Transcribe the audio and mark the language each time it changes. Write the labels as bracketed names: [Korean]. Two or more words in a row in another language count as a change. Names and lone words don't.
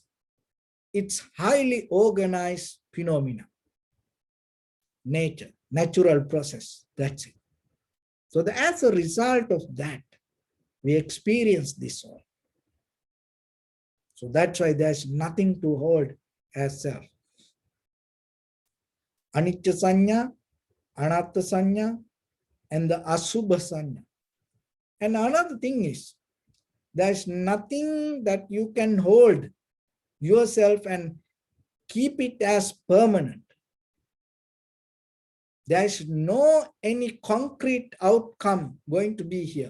[English] It's highly organized phenomena. Nature, natural process. That's it. So as a result of that, we experience this all. So that's why there's nothing to hold as self. [Pali] Anicca sanya, anatta sanya, [English] and the [Pali] asubha sanya. [English] And another thing is, there's nothing that you can hold yourself and keep it as permanent. There's no any concrete outcome going to be here.